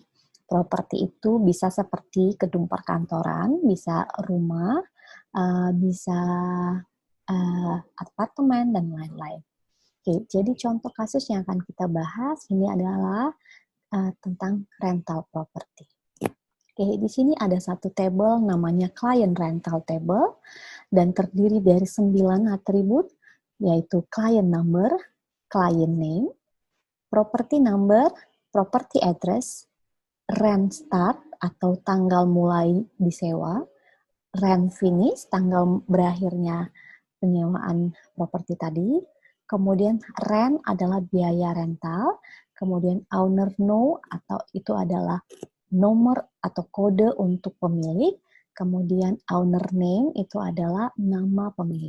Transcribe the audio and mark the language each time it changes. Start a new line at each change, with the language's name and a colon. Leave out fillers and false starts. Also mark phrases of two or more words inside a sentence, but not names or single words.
Indonesian: Properti itu bisa seperti gedung perkantoran, bisa rumah, bisa apartemen, dan lain-lain. Oke, jadi contoh kasus yang akan kita bahas ini adalah tentang
English: rental property.
Indonesian: Oke, di sini ada satu table namanya
English: client rental table
Indonesian: dan terdiri dari 9 atribut,
English: yaitu client number, client name, property number, property address, rent start
Indonesian: atau tanggal mulai disewa,
English: rent finish,
Indonesian: tanggal berakhirnya penyewaan properti tadi, kemudian rent adalah biaya rental, kemudian
English: owner no
Indonesian: atau itu adalah nomor atau kode untuk pemilik, kemudian
English: owner name
Indonesian: itu adalah nama pemilik.